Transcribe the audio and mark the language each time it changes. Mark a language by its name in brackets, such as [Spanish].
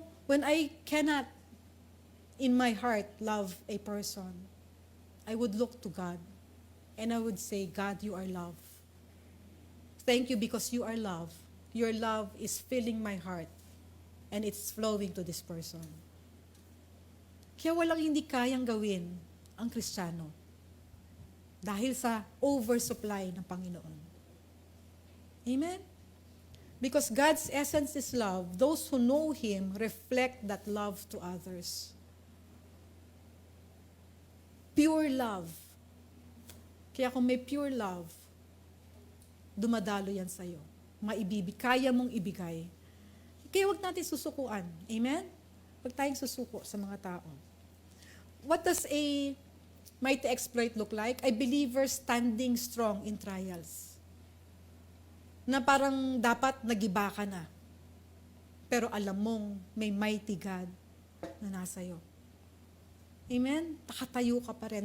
[English] When I cannot in my heart love a person, I would look to God and I would say, God, you are love. Thank you because you are love. Your love is filling my heart and it's flowing to this person. [Filipino] Kaya walang hindi kayang gawin ang Kristiyano dahil sa oversupply ng Panginoon. [English] Amen? Because God's essence is love. Those who know Him reflect that love to others. Pure love. [Filipino] Kaya kung may pure love, dumadalo yan sa'yo. Kaya mong ibigay. Kaya huwag natin susukuan. Amen? Huwag tayong susuko sa mga tao. [English] What does a mighty exploit look like? A believer standing strong in trials. [Filipino] Na parang dapat nagiba ka na. Pero alam mong may [English] mighty God [Filipino] na nasa'yo. Amen? Nakatayo ka pa rin.